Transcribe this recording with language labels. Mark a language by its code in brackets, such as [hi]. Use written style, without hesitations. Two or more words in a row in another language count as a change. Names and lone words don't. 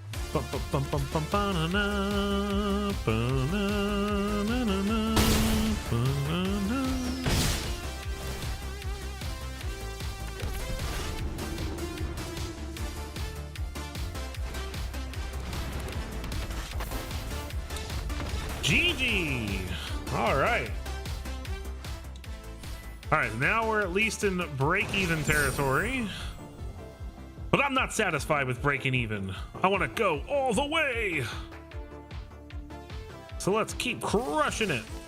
[en] Bum, bum, bum, bum, bum, ba-na-na, ba-na-na-na-na, ba-na-na. GG. All right. All right, now we're at least in break-even territory. But I'm not satisfied with breaking even. I want to go all the way. So let's keep crushing it.